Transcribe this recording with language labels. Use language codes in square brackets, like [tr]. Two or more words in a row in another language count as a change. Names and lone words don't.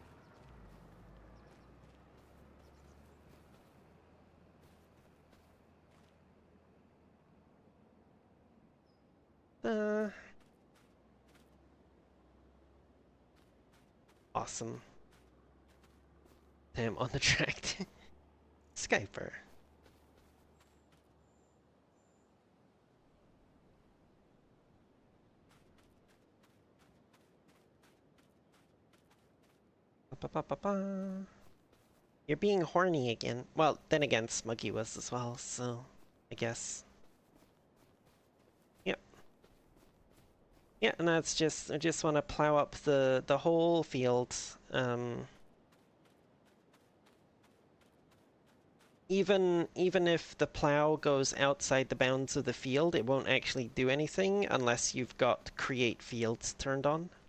[en] Awesome. Damn, on the track. Skyper. Ba-ba-ba-ba. You're being horny again. Well, then again, Smuggy was as well, so I guess. Yep. Yeah, and that's just I just want to plow up the whole field. Even if the plow goes outside the bounds of the field, it won't actually do anything unless you've got create fields turned on.